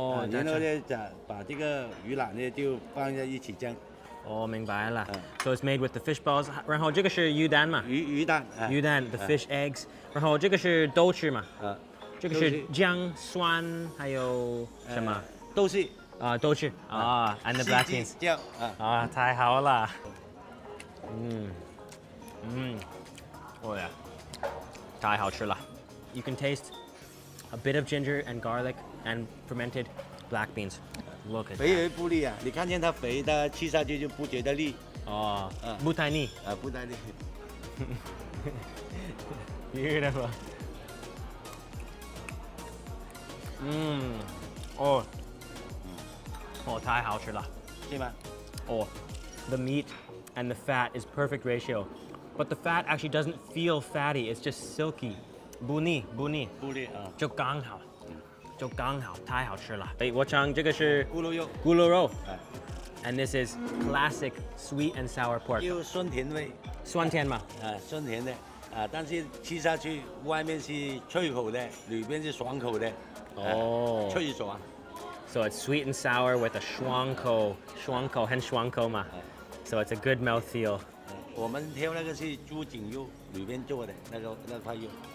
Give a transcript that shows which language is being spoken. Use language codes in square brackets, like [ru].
[zh] 然后呢，把这个鱼腩呢就放在一起蒸。明白了。 [en] So it's made with the fish balls. [zh] 然后这个是鱼蛋嘛？鱼蛋。 [en] 鱼蛋 the fish eggs. [zh] 然后这个是豆豉嘛？这个是姜、酸，还有什么？豆豉。 [en] 豆豉。and the black beans. [zh] 酱。太好了。太好吃了。 [en] You can taste a bit of ginger and garlic and fermented black beans. Look at that. [zh] 肥而不腻你看见它肥，它吃下去就不觉得腻。不太腻。不太腻。 [en] Beautiful. [zh] 太好吃了。对吗 [en] ？The meat and the fat is perfect ratio, but the fat actually doesn't feel fatty. It's just silky. [zh] 不腻。就刚好。太好吃了。我尝这个是咕噜肉。 [en] And this is classic sweet and sour pork. [zh] 有酸甜味。酸甜嘛？酸甜的但是吃下去外面是脆口的，里边是爽口的。脆爽。 [en] So it's sweet and sour with a [zh] 爽口很爽口嘛。 [en] So it's a good mouthfeel. [zh] 我们挑那个是猪颈肉里边做的那块肉。